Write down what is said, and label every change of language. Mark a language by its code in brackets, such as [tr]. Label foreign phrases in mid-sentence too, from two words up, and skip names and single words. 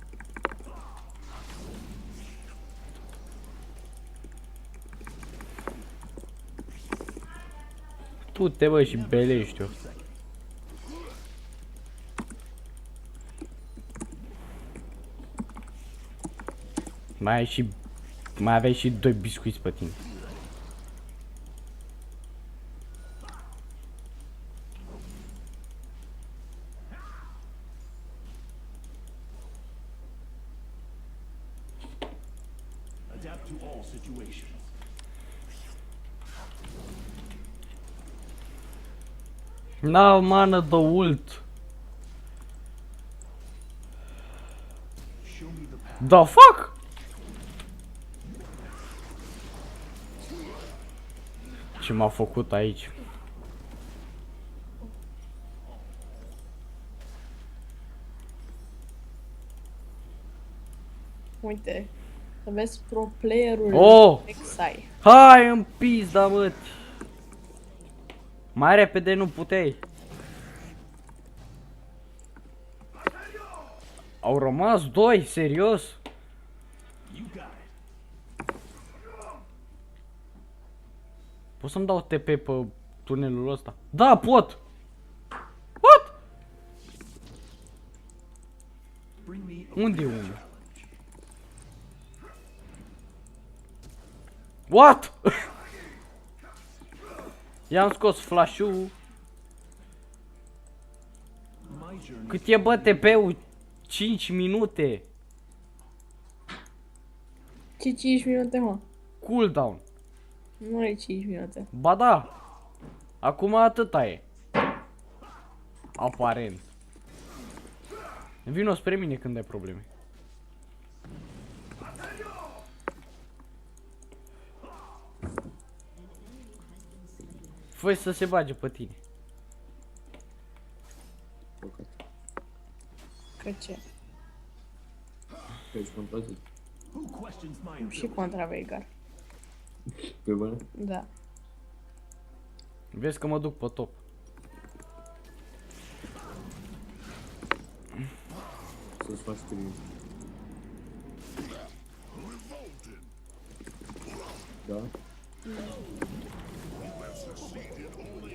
[ro] Tu te bă și belești-o. Mai aveai și 2 biscuiți pe tine. [en] Adapt to all situations. [ro] N-au mană de ult. [en] Show me the path. The fuck? [ro] Ce m-a făcut aici? Uite. Să vezi pro playerul Oh! Rek'Sai. Hai în pizda, mă! Mai repede nu puteai. Au rămas 2, serios? [en] You got it. [ro] Pot să-mi dau TP pe tunelul ăsta? Da, pot! [en] What? Bring me a [ro] Unde e [en] fair [ro] unul? [en] challenge. What? [ro] I-am scos flash-ul. [en] My journey. [ro] Cât e bă TP-ul? 5 minute. Ce 5 minute, mă? [en] Cooldown. [ro] Nu e 5 minute. Ba da. Acum atâta e. Aparent. Vino spre mine când ai probleme. Fă să se bage pe tine. Că ce? Că ești contra zi. [en] Who questions my [ro] Și [en] ability? [ro] contra Veigar. Pe bune? Da. Vezi că mă duc pe top. Să-ți faci screen. Da?